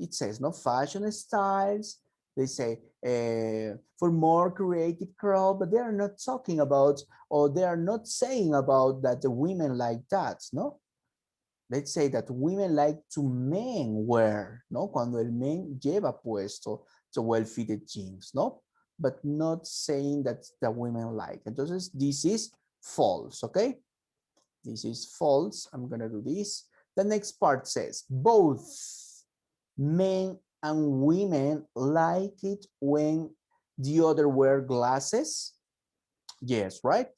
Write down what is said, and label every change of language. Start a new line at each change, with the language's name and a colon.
English: It says, no, fashion styles. They say for more creative crowd, but they are not talking about, or they are not saying about that the women like that, no? Let's say that women like to men wear, ¿no?
Spanish: Cuando el men lleva puesto
English: the well-fitted jeans,
Spanish: ¿no?
English: But not saying that the women like. Entonces, this is false, okay? This is false. I'm gonna do this. The next part says, both men and women like it when the other wear glasses. Yes, right?